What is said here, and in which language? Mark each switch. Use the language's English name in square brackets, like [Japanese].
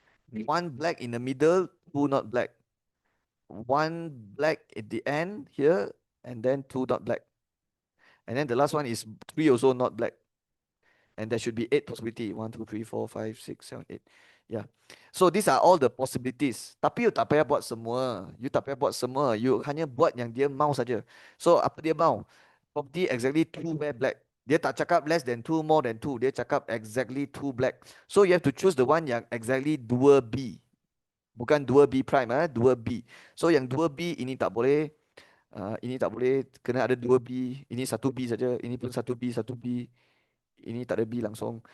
[English] One black in the middle, two not black. One black at the end here, and then two not black. And then the last one is three also not black. And there should be 8 possibility. 1, 2, 3, 4, 5, 6, 7, 8. Yeah. So these are all the possibilities. [Malay] Tapi you tak payah buat semua. You tak payah buat semua. You hanya buat yang dia mau saja. So apa dia mau? [English] Property exactly 2 wear black. [Malay] Dia tak cakap [English] less than 2, more than 2. [Malay] Dia cakap [English] exactly 2 black. So you have to choose the one [Malay] yang [English] exactly 2B. [Malay] Bukan 2B prime, 2B. So yang 2B ini tak boleh. Ini tak boleh. Kena ada 2B. Ini 1B saja. Ini pun 1B, 1B. Ini tak ada B langsung.